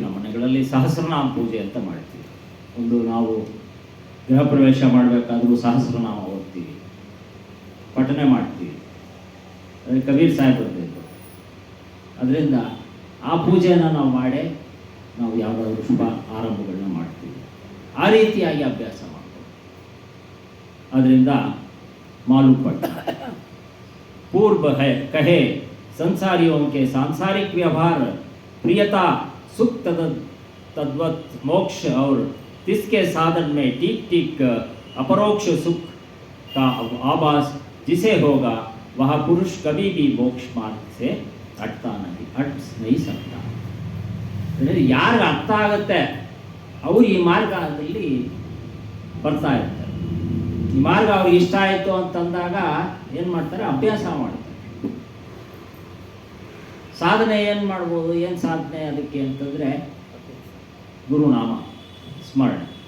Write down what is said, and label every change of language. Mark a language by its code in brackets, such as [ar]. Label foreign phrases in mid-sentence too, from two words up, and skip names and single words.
[kn] ನಮ್ಮ ಮನೆಗಳಲ್ಲಿ ಸಹಸ್ರನಾಮ ಪೂಜೆ ಅಂತ ಮಾಡ್ತೀವಿ. ಒಂದು ನಾವು ಗೃಹ ಪ್ರವೇಶ ಮಾಡಬೇಕಾದ್ರೂ ಸಹಸ್ರನಾಮ ಓದ್ತೀವಿ, ಪಠನೆ ಮಾಡ್ತೀವಿ. ಅದೇ ಕಬೀರ್ ಸಾಹೇಬ್ ಬರಬೇಕು. ಅದರಿಂದ ಆ ಪೂಜೆಯನ್ನು ನಾವು ಮಾಡೇ ನಾವು ಯಾವುದಾದ್ರೂ ಶುಭ ಆರಂಭಗಳನ್ನ ಮಾಡ್ತೀವಿ. ಆ ರೀತಿಯಾಗಿ ಅಭ್ಯಾಸ ಮಾಡ್ತೀವಿ. [hi] ಅದರಿಂದ मालूम पड़ता पूर्व है कहे संसारियों के सांसारिक व्यवहार प्रियता सुख तद्वत मोक्ष और तिसके साधन में ठीक अपरोक्ष सुख का आभास जिसे होगा वह पुरुष कभी भी मोक्ष मार्ग से हट नहीं सकता. [kn] ಯಾರಿಗೆ ಅರ್ಥ ಆಗುತ್ತೆ ಅವರು ಈ ಮಾರ್ಗದಲ್ಲಿ ಬರ್ತಾ ಇರ್ತಾರೆ. ಈ ಮಾರ್ಗ ಅವ್ರಿಗೆ ಇಷ್ಟ ಆಯಿತು ಅಂತಂದಾಗ ಏನು ಮಾಡ್ತಾರೆ? ಅಭ್ಯಾಸ ಮಾಡ್ತಾರೆ. ಸಾಧನೆ ಏನು ಮಾಡ್ಬೋದು? ಏನು ಸಾಧನೆ ಅದಕ್ಕೆ ಅಂತಂದರೆ ಗುರುನಾಮ ಸ್ಮರಣೆ.